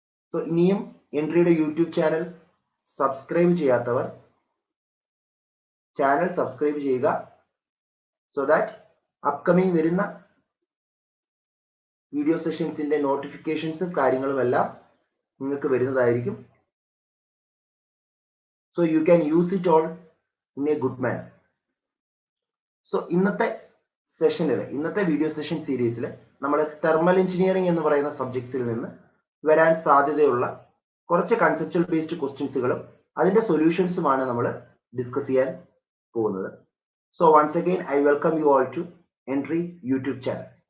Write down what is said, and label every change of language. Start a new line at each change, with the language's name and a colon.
Malayalam: So ഇനിയും എൻട്രിയുടെ YouTube channel subscribe ചെയ്യാത്തവർ channel subscribe ചെയ്യുക.
English: so that upcoming
Malayalam: വരുന്ന വീഡിയോ സെഷൻസിന്റെ നോട്ടിഫിക്കേഷൻസും കാര്യങ്ങളും എല്ലാം നിങ്ങൾക്ക് വരുന്നതായിരിക്കും.
English: So you can use it all in a good manner.
Malayalam: So ഇന്നത്തെ സെഷനിൽ, ഇന്നത്തെ വീഡിയോ സെഷൻ സീരീസിൽ നമ്മൾ തെർമൽ എഞ്ചിനീയറിംഗ് എന്ന് പറയുന്ന സബ്ജക്ട്സിൽ നിന്ന് വരാൻ സാധ്യതയുള്ള കുറച്ച് കൺസെപ്ച്വൽ ബേസ്ഡ് ക്വസ്റ്റ്യൻസുകളും അതിന്റെ സൊല്യൂഷൻസുമാണ് നമ്മൾ ഡിസ്കസ് ചെയ്യാൻ പോകുന്നത്.
English: So once again I welcome you all to Entri YouTube channel.